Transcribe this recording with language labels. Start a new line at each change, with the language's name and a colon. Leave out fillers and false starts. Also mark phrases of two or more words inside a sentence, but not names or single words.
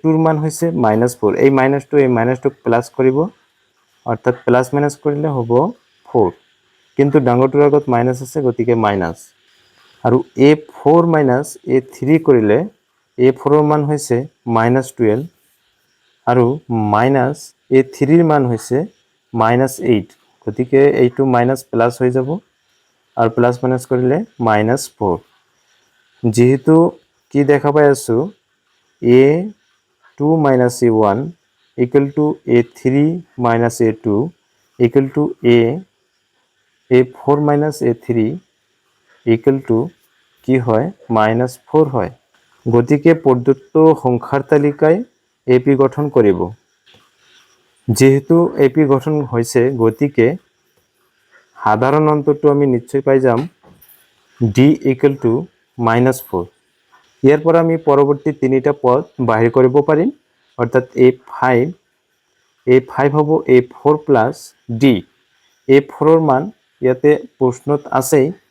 Assamese: ৰ মান হৈছে -4, এই মাইনাসটো প্লাস কৰিব, অর্থাৎ প্লাস মাইনাস কৰিলে হ'ব 4, কিন্তু ডাঙৰটোৰ আগত মাইনাস আছে, গতিকে মাইনাস, আৰু A4 - A3 কৰিলে A4 ৰ মান হৈছে -12, আৰু মাইনাস A3 ৰ মান হৈছে -8, গতিকে এইটো মাইনাস প্লাস হৈ যাব, আৰু প্লাস মাইনাস কৰিলে -4, যেহেতু কি দেখা পাই আছো A2 - A1
English: equal to
Assamese: A3 - A2
English: equal to
Assamese: A4 - A3
English: equal to
Assamese: কি হয়, -4 হয়, গতিকে প্রদত্ত সংখ্যার তালিকায় এপি গঠন কৰিব। যেহেতু এপি গঠন হৈছে, গতিকে সাধারণ অন্তরটো আমি নিশ্চয় পাই যাম d
English: equal to
Assamese: -4। ইয়াৰ পৰা আমি পৰৱৰ্তী তিনিটা পদ বাহিৰ কৰিব পাৰিম, অৰ্থাৎ A5 হ'ব A4 প্লাস d, A4 ৰ মান ইয়াতে প্ৰশ্নত আছে